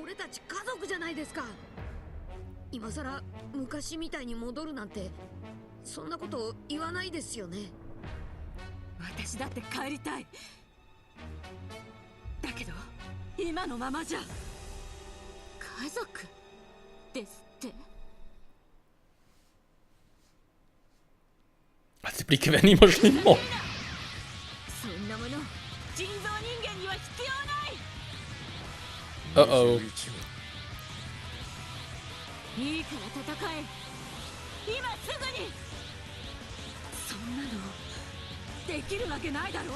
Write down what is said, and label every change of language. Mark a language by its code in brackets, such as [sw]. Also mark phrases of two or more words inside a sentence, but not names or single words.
[ja] 俺たち家族じゃないですか。今さら昔みたいに戻るなんて、そんなこと言わないですよね。私だって帰りたい。だけど今のままじゃ。家族ですって。 [de] Also die Blicke werden immer schlimmer. [ja] そんなもの人造人間には必要ない。 Oh oh. 21号いいから戦え。今すぐに。そんなのできるわけないだろ。